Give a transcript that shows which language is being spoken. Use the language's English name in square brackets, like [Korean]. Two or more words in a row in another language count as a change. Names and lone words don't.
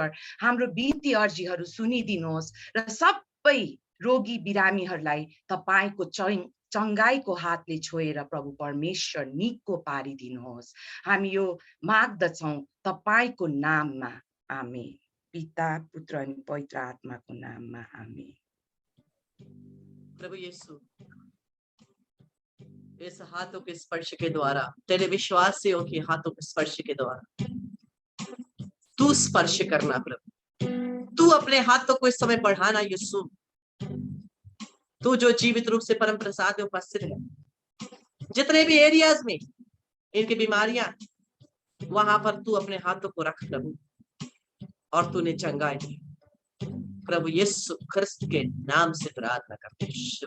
[Nepali] हाम्रो बिन्ती अर्जीहरू सुनिदिनुहोस् र सबै रोगी बिरामीहरूलाई तपाईको चंगाईको हातले छोएर प्रभु परमेश्वर निको पारिदिनुहोस्। हामी यो माग्दछौं तपाईको नाममा, आमेन। पिता, पुत्र अनि पवित्र आत्माको नाममा, आमेन। [Hindi] प्रभु यीशु, इस हाथों के स्पर्श के द्वारा, तेरे विश्वासियों के हाथों के स्पर्श के द्वारा तू स्पर्श करना प्रभु। तू अपने हाथों को इस समय बढ़ाना यीशु। तू जो जीवित रूप से परम प्रसाद में उपस्थित है, जितने भी एरियाज में इनकी बीमारियां, वहां पर तू अपने हाथों को रख प्रभु, और तूने चंगाई दी प्रभु यीशु ख्रिस्त के नाम से प्रार्थना करते हैं।